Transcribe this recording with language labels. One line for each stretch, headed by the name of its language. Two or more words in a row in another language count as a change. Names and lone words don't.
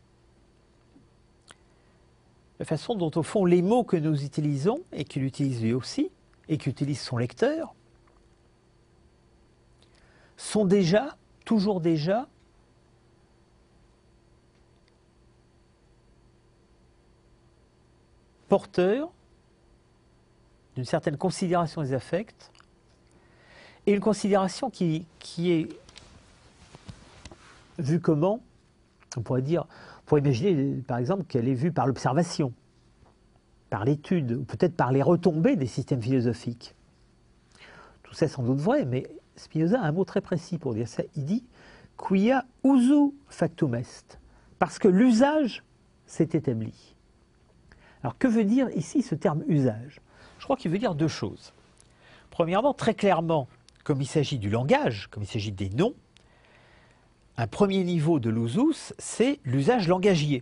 French: La façon dont, au fond, les mots que nous utilisons, et qu'il utilise lui aussi, et qu'utilise son lecteur, sont déjà, toujours déjà, porteurs d'une certaine considération des affects, et une considération qui est vue comment? On pourrait dire, on pourrait imaginer par exemple qu'elle est vue par l'observation, par l'étude, ou peut-être par les retombées des systèmes philosophiques. Tout ça est sans doute vrai, mais Spinoza a un mot très précis pour dire ça. Il dit «
Latin: quia usu factum est
French: », parce que l'usage s'est établi. Alors que veut dire ici ce terme « usage » ? Je crois qu'il veut dire deux choses. Premièrement, très clairement, comme il s'agit du langage, comme il s'agit des noms, un premier niveau de l'usus, c'est l'usage langagier.